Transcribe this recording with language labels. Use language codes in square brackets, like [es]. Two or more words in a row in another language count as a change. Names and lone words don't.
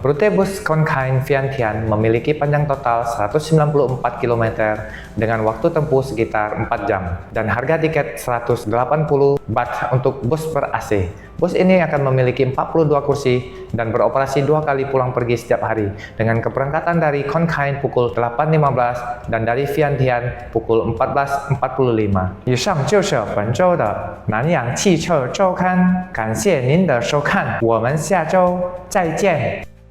[id] Rute bus Khon Kaen Vientiane memiliki panjang total 194 km dengan waktu tempuh sekitar 4 jam dan harga tiket 180 baht untuk bus ber AC. Bus ini akan memiliki 42 kursi dan beroperasi 2 kali pulang pergi setiap hari dengan keberangkatan dari Khon Kaen pukul 8.15 dan dari Vientiane pukul 14.45. [zh] 以上就是本周的南洋汽车周刊，感谢您的收看，我们下周再见。